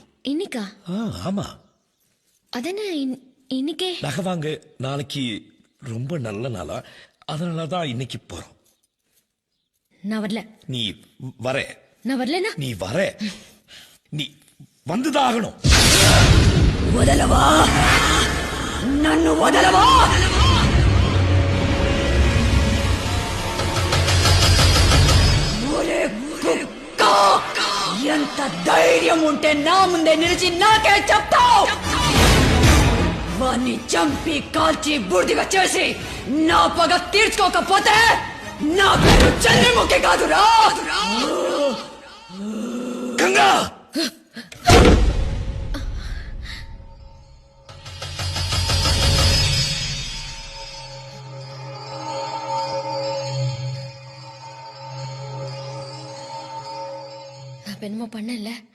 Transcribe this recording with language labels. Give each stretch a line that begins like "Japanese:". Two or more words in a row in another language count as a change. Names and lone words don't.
Tamil: இன்னைக்கா? ஆமா. அதென்ன இன்னைக்கே? நகை வாங்க நாளைக்கு ரொம்ப நல்ல நாளா, அதனாலதான் இன்னைக்கு போறோம். நான் வரல. நீ வர. நான் வரலனா? நீ வர. நீ வந்துதான் ஆகணும்.
Telugu: వదలవా నన్ను వదలవా ఒరే కుక్క ఎంత ధైర్యం ఉంటే నా ముందే నిలిచి నాకే చెప్తావు వాణ్ణి చంపి కాల్చి బూడిదగా చేసి నా పగ తీర్చుకోకపోతే నా పేరు చంద్రముఖి కాదురా గంగా,
Tamil: நான் என்னமோ பண்ணல.